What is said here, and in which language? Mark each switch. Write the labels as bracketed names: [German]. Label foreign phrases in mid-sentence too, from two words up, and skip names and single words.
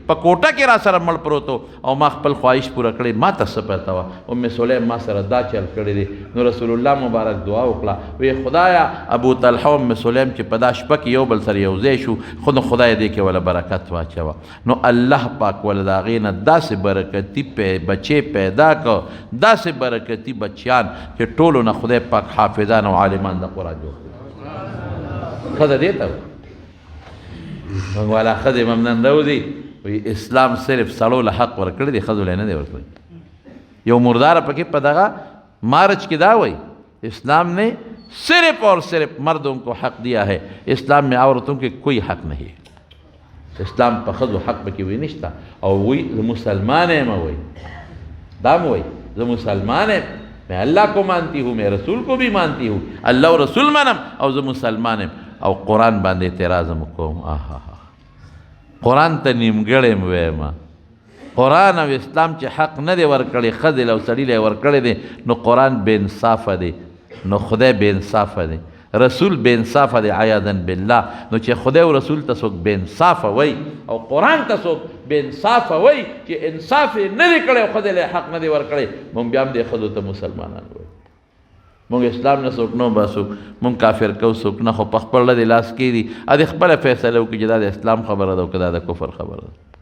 [Pashto] په کوټه کې را سره مړ پروت و او ما خپل خواهش پوره کړی ما ته څه پته وه ام سلیم ما سره دا چل کړی دی نو رسول الله مبارک دعا وکړه وی خدایا ابو طلحه ام سلیم چې په دا شپه کې یو بل سره یو ځای شو خو نو خدای دې کې وله برکت واچوه نو الله پاک وله د هغې نه داسې برکتي بچې پیدا کړه داسې برکتي بچیان چې ټولو نه خدای پاک حافظان او عالمان د قرآن جوړ کړي ښځه دې ته موږ والا ښځې ممنن راوځي وایي اسلام صرف سړو له حق ورکړی دی ښځو له نه دی ورکړی یو مرداره پکې په دغه مارچ کې دا وایي [Urdu] اسلام نے صرف اور صرف مردوں کو حق دیا ہے اسلام میں عورتوں کے کوئی حق نہیں [Pashto] اسلام په ښځو حق پکې وایي نشته او وایي زه مسلمان یم وایي دا م وایي زه مسلمان یم [Urdu] میں اللہ کو مانتی ہوں میں رسول کو بھی مانتی ہوں [Pashto] اللہ و رسول منم او زه مسلمان یم او قرآن باندې اعتراض هم کوم قرآن ته نیمګړی م وایم قرآن او اسلام چې حق نه دی ورکړی ښځې له او سړي له یې ورکړی دی نو قرآن بې انصافه دی نو خدای بې انصافه دی رسول بې انصافه دی عیاذا بالله نو چې خدای او رسول ته څوک بې انصافه وایي او قرآن ته څوک بې انصافه وایي چې انصاف یې نه دی کړی او ښځې له حق نه دی ورکړی مونږ بیا هم دې ښځو ته مسلمانان وایو مونږ اسلام نه څوک نه باسو مونږ کافر کو څوک نه خو په خپل د لاس کې دي ا دې خپله فیصله وکړي چې دا د اسلام خبره ده او که دا د کفر خبره ده